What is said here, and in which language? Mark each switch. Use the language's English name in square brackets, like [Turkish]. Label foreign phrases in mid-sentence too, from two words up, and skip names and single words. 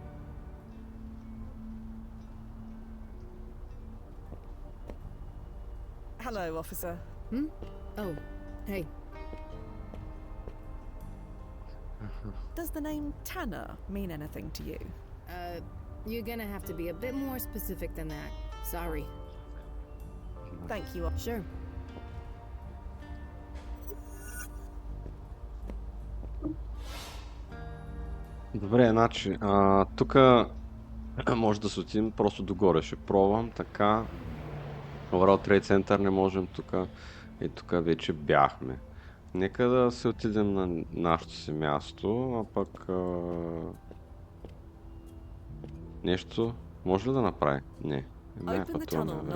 [English] hello, officer. Oh, hey. Does the name Tanner mean anything to you? You're gonna have to be a bit more specific than that. Sorry. Thank you. Sure. [Bulgarian] Добре, значи, тук може да се отидем просто догоре. Ще пробвам така. World Trade Center не можем тук. И тук вече бяхме. Нека да се отидем на нашето си място, а пък нещо може ли да направи? Не. [English] Open the [Bulgarian] пътуваме [English] tunnel,